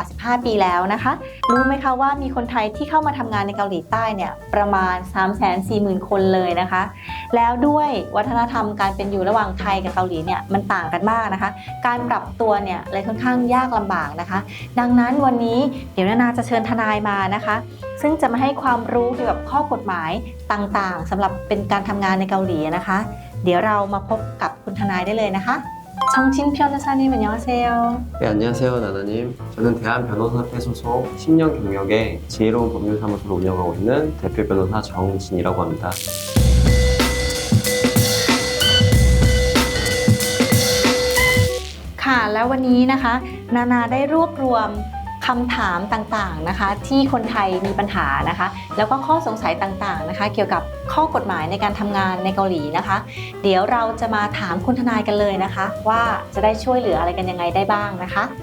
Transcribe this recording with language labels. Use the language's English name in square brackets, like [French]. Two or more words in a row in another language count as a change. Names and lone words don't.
[Thai] 15 ปีแล้วนะคะรู้ไหมคะว่ามีคนไทยที่เข้ามาทำงานในเกาหลีใต้เนี่ยประมาณ 340,000 คนเลยนะคะแล้วด้วยวัฒนธรรมการเป็นอยู่ระหว่างไทยกับเกาหลีเนี่ยมันต่างกันมากนะคะการปรับตัวเนี่ยเลยค่อนข้างยากลำบากนะคะดังนั้นวันนี้เดี๋ยวนานาจะเชิญทนายมานะคะซึ่งจะมาให้ความรู้เกี่ยวกับข้อกฎหมายต่างๆสำหรับเป็นการทำงานในเกาหลีนะคะเดี๋ยวเรามาพบกับคุณทนายได้เลยนะคะ [Korean] 정진 변호사님 안녕하세요. 네, 안녕하세요, 나나님. 저는 대한변호사협회 소속 10년 경력의 지혜로운 법률사무소를 운영하고 있는 대표 변호사 정진이라고 합니다. [Thai] ค่ะแล้ววันนี้นะคะนานาได้รวบรวมคำถามต่างๆนะคะที่คนไทยมีปัญหานะคะแล้วก็ข้อสงสัยต่างๆนะคะเกี่ยวกับข้อกฎหมายในการทำงานในเกาหลีนะคะเดี๋ยวเราจะมาถามคุณทนายกันเลยนะคะว่าจะได้ช่วยเหลืออะไรกันยังไงได้บ้างนะคะ